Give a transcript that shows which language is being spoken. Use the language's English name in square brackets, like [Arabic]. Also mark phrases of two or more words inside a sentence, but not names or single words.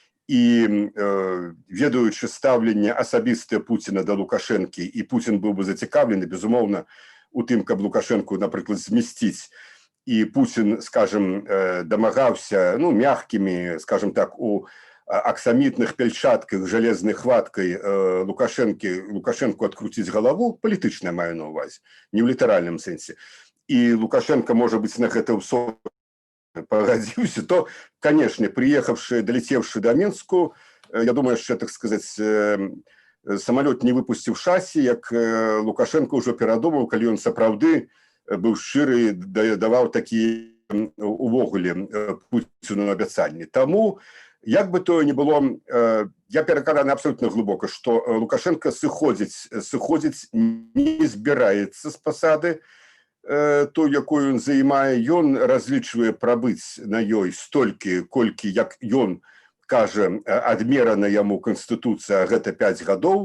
[Belarusian] і ведаючы стаўленне асабістае Пуціна да Лукашэнкі, і Пуцін быў бы зацікаўлены, безумоўна, у тым, каб Лукашэнку, напрыклад, змясціць, і Пуцін, скажем, дамагаўся, мягкімі, [Russian] скажем так, [Belarusian] у аксамітных пяльчатках жалезнай хваткай Лукашэнку адкруціць галаву, палітычна маю на ўвазе, не ў літаральным сэнсе. І Лукашенко, можа быць, на гэта ўсё пагадзіўся, [Russian] то, конечно, приехавший, долетевший до Минску, я думаю, что, так сказать, самолет не выпустив шасси, [Belarusian] як Лукашенко уже перадумаў, калі ён сапраўды быў шчыры, даваў такія увогуле Пуціну абяцанні. Таму, як [Russian] бы то ни было, [Belarusian] я перакананы абсолютно глыбока, што Лукашенко сыходзіць не збіраецца з пасады, той, якую ён займае, ён разлічвае прабыць на ёй столькі, колькі, як ён кажа, адмерана яму Канстытуцыя, гэта 5 гадоў.